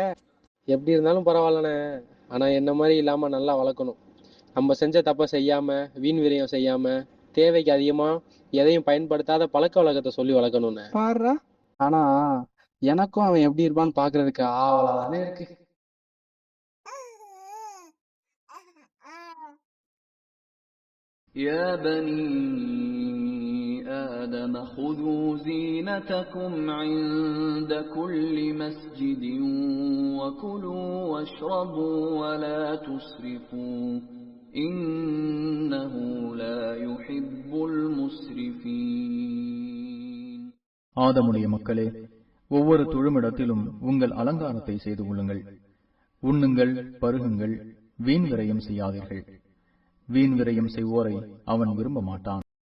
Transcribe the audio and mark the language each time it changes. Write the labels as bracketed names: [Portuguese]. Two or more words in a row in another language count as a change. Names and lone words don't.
[Tamil] எப்படி இருந்தாலும் பரவாயில்லண்ணே, ஆனா என்ன மாதிரி இல்லாம நல்லா வளர்க்கணும். நம்ம செஞ்ச தப்ப செய்யாம, வீண் விரயம் செய்யாம, தேவைக்கு அதிகமா எதையும் பயன்படுத்தாத பழக்க வழக்கத்தை சொல்லி வளர்க்கணும்னு பாருடா. ஆனா எனக்கும் அவன் எப்படி இருப்பான்னு பாக்குறதுக்கு ஆவலாதானே இருக்கு. [Arabic] يا بني آدم خذوا زينتكم عند كل مسجد وكلوا واشربوا ولا تسرفوا إنه لا يحب المسرفين. [Tamil] ஆதமுடைய மக்களே, ஒவ்வொரு தொழுமிடத்திலும் உங்கள் அலங்காரத்தை செய்து கொள்ளுங்கள். உண்ணுங்கள், பருகுங்கள், வீண் விரயம் செய்யாதீர்கள். வீண் விரயம் செய்வோரை அவன் விரும்ப மாட்டான்.